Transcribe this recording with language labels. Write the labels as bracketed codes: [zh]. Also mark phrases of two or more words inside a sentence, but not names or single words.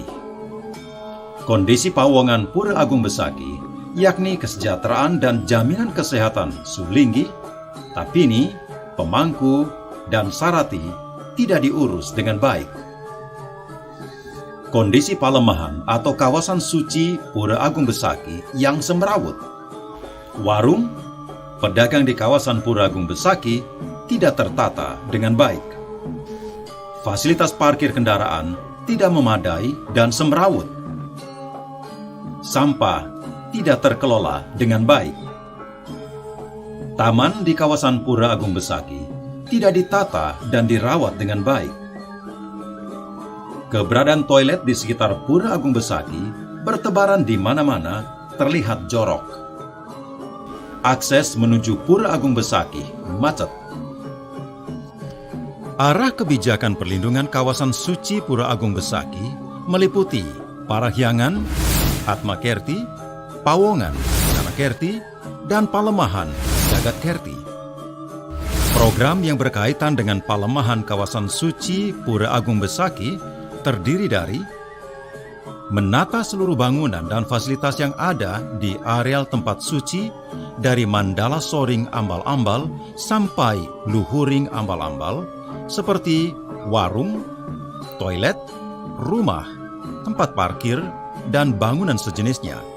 [id] Kondisi Pawongan Pura Agung Besaki, yakni kesejahteraan dan jaminan kesehatan Sulinggi, Tapini, Pemangku, dan Sarati tidak diurus dengan baik. Kondisi Palemahan atau kawasan suci Pura Agung Besaki yang semrawut. Warung, pedagang di kawasan Pura Agung Besaki tidak tertata dengan baik. Fasilitas parkir kendaraan tidak memadai dan semrawut. Sampah tidak terkelola dengan baik. Taman di kawasan Pura Agung Besaki tidak ditata dan dirawat dengan baik. Keberadaan toilet di sekitar Pura Agung Besaki bertebaran di mana-mana, terlihat jorok. Akses menuju Pura Agung Besaki macet. Arah kebijakan perlindungan kawasan suci Pura Agung Besaki meliputi Parahyangan, Atmakerti, Pawongan, Kanakerti, dan Palemahan, Jagatkerti. Program yang berkaitan dengan Palemahan kawasan suci Pura Agung Besaki terdiri dari menata seluruh bangunan dan fasilitas yang ada di areal tempat suci dari Mandala Soring Ambal-Ambal sampai Luhuring Ambal-Ambal, seperti warung, toilet, rumah, tempat parkir, dan bangunan sejenisnya.